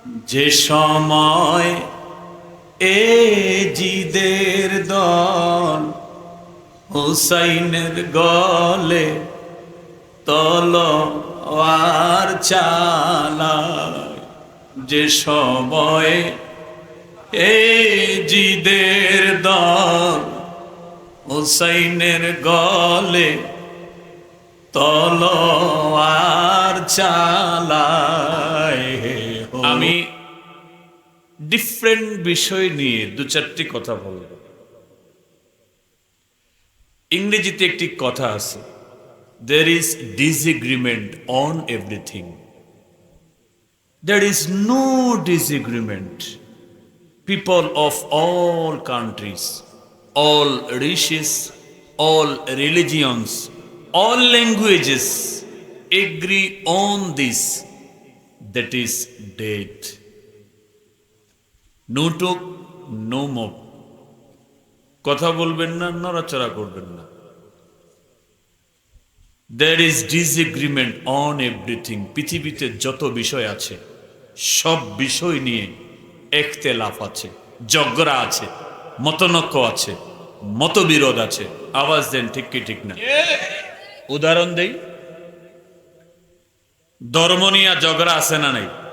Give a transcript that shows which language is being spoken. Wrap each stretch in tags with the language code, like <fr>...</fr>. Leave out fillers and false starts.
<bn>যে সময় এ জিদের দল হুসাইনের গলে তলোয়ার চালায়, যে সময় এ জিদের দল হুসাইনের গলে তলোয়ার চালায়। আমি ডিফারেন্ট বিষয় নিয়ে দু চারটি কথা বলব। ইংরেজিতে একটি কথা আছে,</bn> <en>there is disagreement on everything. There is no disagreement. People of all countries, all races, all religions, all languages agree on this, that is death. No talk, no more.</en> <bn>কথা বলবেন না, নড়াচড়া করবেন না।</bn> <en>There is disagreement on everything.</en> <bn>পৃথিবীতে যত বিষয় আছে সব বিষয় নিয়ে ইখতিলাফ আছে, ঝগড়া আছে, মতনৈক্য আছে, মতবিরোধ আছে। আওয়াজ দেন ঠিক কি ঠিক না? উদাহরণ দেই, ধর্ম নিয়ে ঝগড়া আছে না নাই?</bn>